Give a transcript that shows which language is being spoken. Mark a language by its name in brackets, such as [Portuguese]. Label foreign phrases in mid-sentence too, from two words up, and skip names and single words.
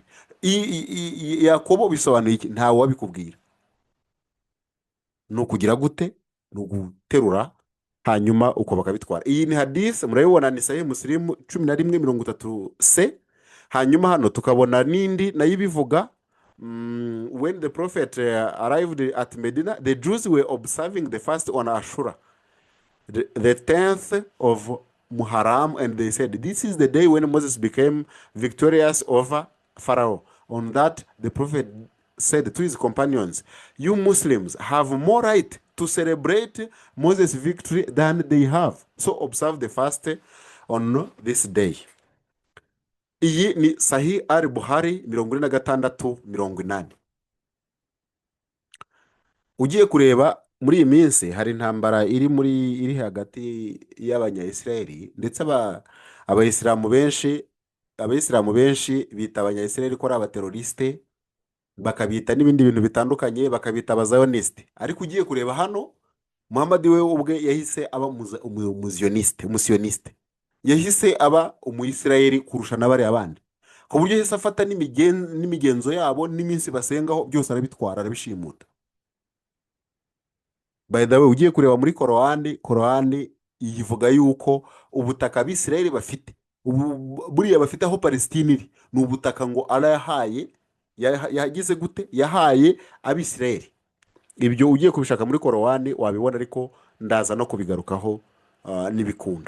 [Kinyarwanda] Yakobo bisobanura iki, ntawe wabikubwira. No kugira gute, no guterura hanyuma uko bakabitwara. Iyi ni hadith murabibona, ni Sahih Muslim 11:30c. Hanyuma hano tukabona nindi nayo ibivuga, [English] when the prophet arrived at Medina, the Jews were observing the fast on Ashura, the 10th of Muharram, and they said, this is the day when Moses became victorious over Pharaoh. On that, the prophet said to his companions, you Muslims have more right to celebrate Moses' victory than they have. So observe the fast on this day. [Kinyarwanda] Iyi ni Sahih al-Bukhari 46:80. Ugiye kureba muri iyi minsi hari intambara iri hagati y'abanyayisiraheli ndetse abayisilamu benshi bita abanyayisiraheli ko ari abaterorisite, bakabita n'ibindi bintu bitandukanye, bakabita abazayonisite. Ariko ugiye kureba hano, Muhamadi we ubwe yahise aba umusiyoniste, yahise aba umuyisiraheli kurusha n'abariya bandi, ku buryo yahise afata n'imigenzo yabo n'iminsi basengaho byose arabitwara, arabishimuta. [English] By the way, [Kinyarwanda] ugiye kureba muri korowani ivuga yuko ubutaka abisirayeli bafite buriya bafite aho Palestine iri ni ubutaka ngo arayahaye, yagize gute, yahaye abisirayeli. Ibyo ugiye kubishaka muri korowani wabibona, ariko ndaza no kubigarukaho n'ibikunda.